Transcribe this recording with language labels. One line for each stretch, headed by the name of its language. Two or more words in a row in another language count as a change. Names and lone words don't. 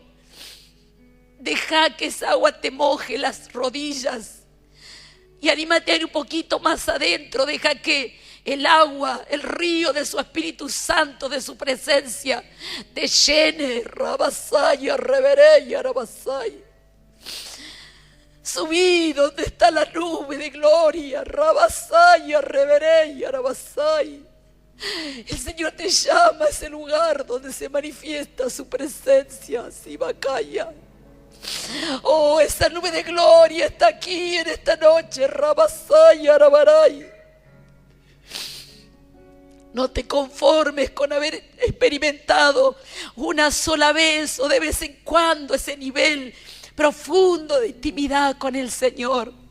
Spanish: Deja que esa agua te moje las rodillas y anímate a ir un poquito más adentro. Deja que el agua, el río de su Espíritu Santo, de su presencia, te llene. Rabasaya, revereya, rabasaya. Subí donde está la nube de gloria. Rabasaya, revereya, rabasaya. El Señor te llama a ese lugar donde se manifiesta su presencia. Sibacaya. Oh, esa nube de gloria está aquí en esta noche. Rabasaya, Arabaray. No te conformes con haber experimentado una sola vez o de vez en cuando ese nivel profundo de intimidad con el Señor.